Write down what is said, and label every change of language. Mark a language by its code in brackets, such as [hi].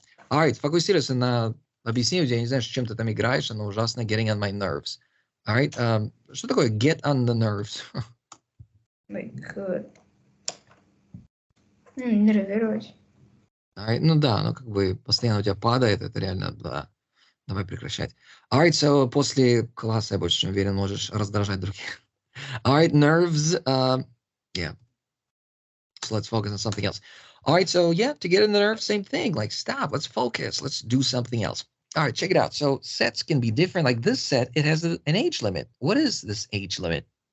[ru] Alright, сфокусируйся на объяснении. Я не знаю, чем ты там играешь, оно ужасно [en] getting on my nerves. [ru] Alright, что такое [en] get on the nerves? [ru] Like, нервировать. Alright, ну да, ну как бы постоянно у тебя падает, это реально, да. Давай прекращать. Alright, so после класса, я больше чем уверен, можешь раздражать других. [en] Alright, nerves, yeah. So let's focus on something else. All right, so yeah, to get in the nerve, same thing. Like, stop, let's focus, let's do something else. All right, check it out. So sets can be different. Like this set, it has an age limit. What is this age limit?